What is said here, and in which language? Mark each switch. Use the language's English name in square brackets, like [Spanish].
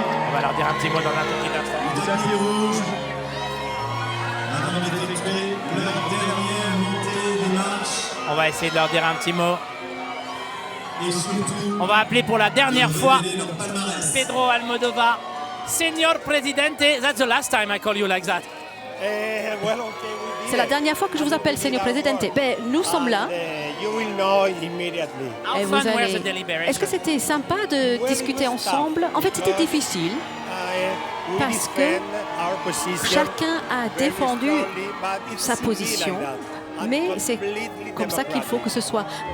[French] On va leur dire un petit mot dans un tout petit instant. Le tapis rouge, avant d'effectuer leur dernière montée des marches. On va essayer de leur dire un petit mot. Et surtout, On va appeler pour la dernière fois Pedro Almodovar. [Spanish] Señor Presidente, [English] that's the last time I call you like that. [French] C'est la dernière fois que je vous appelle, [Spanish] Señor Presidente. [French] Ben, nous sommes là. Et vous allez... Est-ce que c'était sympa de discuter ensemble? En fait, c'était difficile parce que chacun a défendu sa position, mais c'est comme ça qu'il faut que ce soit.